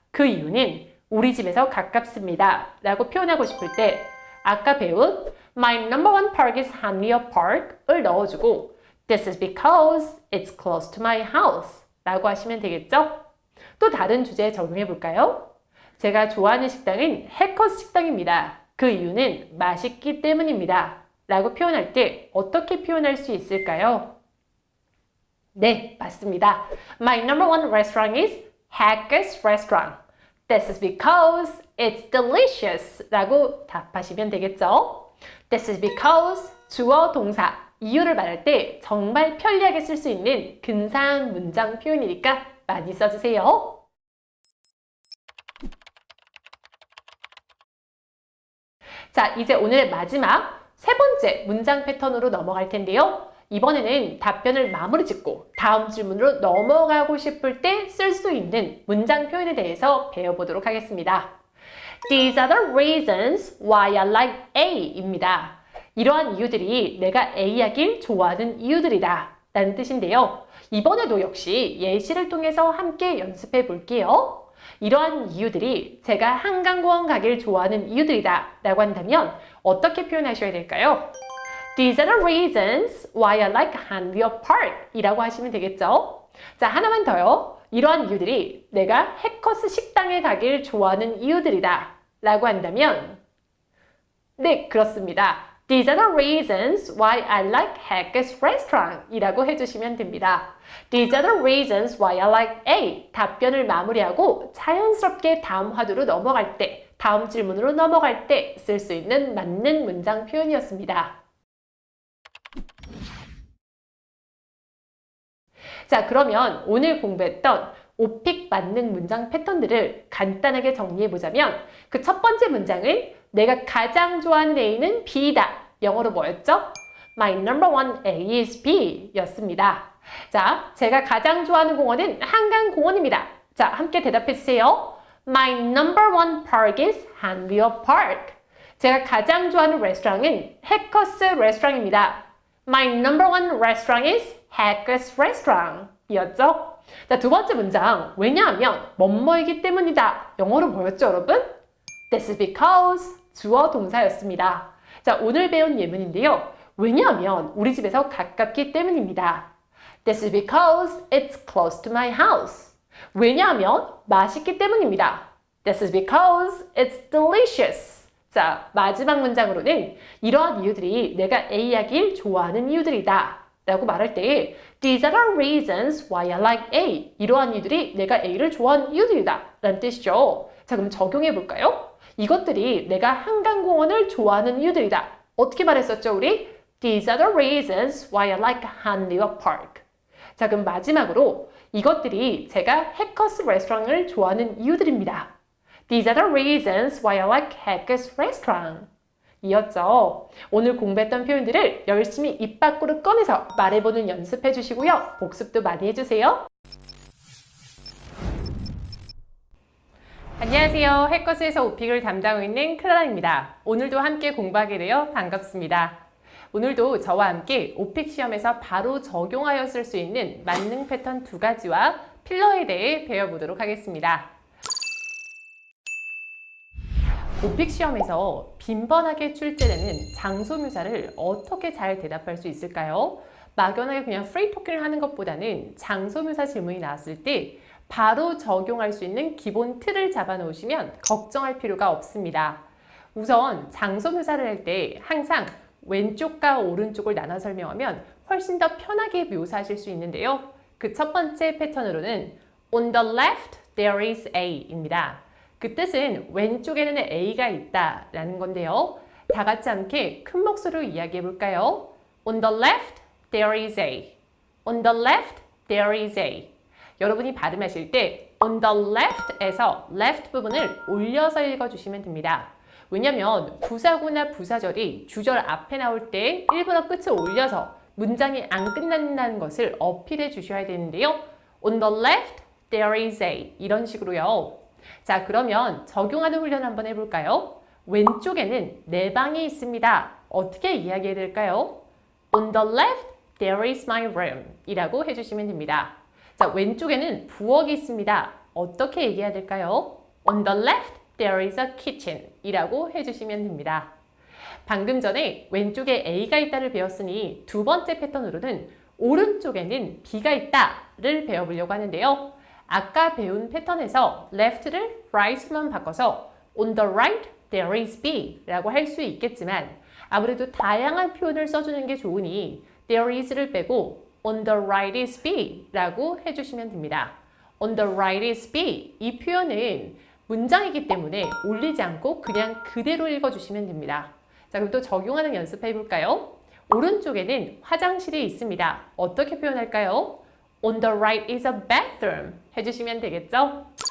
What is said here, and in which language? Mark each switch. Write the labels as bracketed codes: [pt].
[ko] 그 이유는 우리 집에서 가깝습니다 라고 표현하고 싶을 때 아까 배운 [en] My number one park is Hanwoo Park [ko] 을 넣어주고 [en] This is because it's close to my house [ko] 라고 하시면 되겠죠? 또 다른 주제에 적용해 볼까요? 제가 좋아하는 식당은 해커스 식당입니다. 그 이유는 맛있기 때문입니다. 라고 표현할 때 어떻게 표현할 수 있을까요? 네, 맞습니다. [en] My number one restaurant is Hack's Restaurant. This is because it's delicious. [ko] 라고 답하시면 되겠죠? [en] This is because [ko] 주어 동사 이유를 말할 때 정말 편리하게 쓸 수 있는 근사한 문장 표현이니까 많이 써주세요. 자, 이제 오늘의 마지막 세 번째 문장 패턴으로 넘어갈 텐데요. 이번에는 답변을 마무리 짓고 다음 질문으로 넘어가고 싶을 때 쓸 수 있는 문장 표현에 대해서 배워보도록 하겠습니다. [en] These are the reasons why I like A [ko] 입니다. 이러한 이유들이 내가 A 하길 좋아하는 이유들이다 라는 뜻인데요. 이번에도 역시 예시를 통해서 함께 연습해 볼게요. 이러한 이유들이 제가 한강공원 가길 좋아하는 이유들이다 라고 한다면 어떻게 표현하셔야 될까요? [en] These are the reasons why I like Hanwoo Park [ko] 이라고 하시면 되겠죠? 자, 하나만 더요. 이러한 이유들이 내가 해커스 식당에 가길 좋아하는 이유들이다 라고 한다면 네, 그렇습니다. [en] These are the reasons why I like Hack's Restaurant [ko] 이라고 해주시면 됩니다. [en] These are the reasons why I like A. [ko] 답변을 마무리하고 자연스럽게 다음 화두로 넘어갈 때, 다음 질문으로 넘어갈 때 쓸 수 있는 맞는 문장 표현이었습니다. 자, 그러면 오늘 공부했던 오픽 만능 문장 패턴들을 간단하게 정리해보자면 그 첫 번째 문장은 내가 가장 좋아하는 A는 B다. 영어로 뭐였죠? [en] My number one A is B [ko] 였습니다. 자, 제가 가장 좋아하는 공원은 한강공원입니다. 자, 함께 대답해주세요. [en] My number one park is Hanwoo Park. [ko] 제가 가장 좋아하는 레스토랑은 해커스 레스토랑입니다. [en] My number one restaurant is Hack's Restaurant [ko] 이었죠? 자, 두 번째 문장. 왜냐하면 뭐뭐이기 때문이다. 영어로 뭐였죠, 여러분? [en] This is because [ko] 주어 동사였습니다. 자, 오늘 배운 예문인데요. 왜냐하면 우리 집에서 가깝기 때문입니다. [en] This is because it's close to my house. [ko] 왜냐하면 맛있기 때문입니다. [en] This is because it's delicious. [ko] 자, 마지막 문장으로는 이러한 이유들이 내가 A 하길 좋아하는 이유들이다 라고 말할 때 [en] These are the reasons why I like A. [ko] 이러한 이유들이 내가 A를 좋아하는 이유들이다 라는 뜻이죠. 자, 그럼 적용해 볼까요? 이것들이 내가 한강공원을 좋아하는 이유들이다. 어떻게 말했었죠, 우리? These are the reasons why I like Hanliwa Park. 자, 그럼 마지막으로 이것들이 제가 해커스 레스토랑을 좋아하는 이유들입니다. These are the reasons why I like Hackers Restaurant. 이었죠. 오늘 공부했던 표현들을 열심히 입 밖으로 꺼내서 말해보는 연습해 주시고요. 복습도 많이 해주세요. 안녕하세요. 해커스에서 오픽을 담당하고 있는 클라라입니다. 오늘도 함께 공부하게 되어 반갑습니다. 오늘도 저와 함께 오픽 시험에서 바로 적용하여 쓸 수 있는 만능 패턴 2가지와 필러에 대해 배워보도록 하겠습니다. 오픽 시험에서 빈번하게 출제되는 장소 묘사를 어떻게 잘 대답할 수 있을까요? 막연하게 그냥 프리 토킹을 하는 것보다는 장소 묘사 질문이 나왔을 때 바로 적용할 수 있는 기본 틀을 잡아 놓으시면 걱정할 필요가 없습니다. 우선 장소 묘사를 할 때 항상 왼쪽과 오른쪽을 나눠 설명하면 훨씬 더 편하게 묘사하실 수 있는데요. 그 첫 번째 패턴으로는 [en] On the left there is A [ko] 입니다. 그 뜻은 왼쪽에는 A가 있다 라는 건데요. 다 같이 함께 큰 목소리로 이야기해 볼까요? [en] On the left, there is A. On the left, there is A. [ko] 여러분이 발음하실 때 [en] on the left [ko] 에서 left 부분을 올려서 읽어주시면 됩니다. 왜냐하면 부사구나 부사절이 주절 앞에 나올 때 일부러 끝을 올려서 문장이 안 끝난다는 것을 어필해 주셔야 되는데요. [en] On the left, there is A. [ko] 이런 식으로요. 자, 그러면 적용하는 훈련 한번 해볼까요? 왼쪽에는 내 방이 있습니다. 어떻게 이야기해야 될까요? [en] On the left, there is my room [ko] 이라고 해주시면 됩니다. 자, 왼쪽에는 부엌이 있습니다. 어떻게 얘기해야 될까요? [en] On the left, there is a kitchen [ko] 이라고 해주시면 됩니다. 방금 전에 왼쪽에 A가 있다를 배웠으니 두 번째 패턴으로는 오른쪽에는 B가 있다를 배워보려고 하는데요. 아까 배운 패턴에서 left를 right만 바꿔서 [en] on the right there is B [ko] 라고 할 수 있겠지만 아무래도 다양한 표현을 써주는 게 좋으니 [en] there is [ko] 를 빼고 [en] on the right is B [ko] 라고 해주시면 됩니다. [en] on the right is B [ko] 이 표현은 문장이기 때문에 올리지 않고 그냥 그대로 읽어주시면 됩니다. 자, 그럼 또 적용하는 연습 해볼까요? 오른쪽에는 화장실이 있습니다. 어떻게 표현할까요? [en] On the right is a bathroom [ko] 해주시면 되겠죠?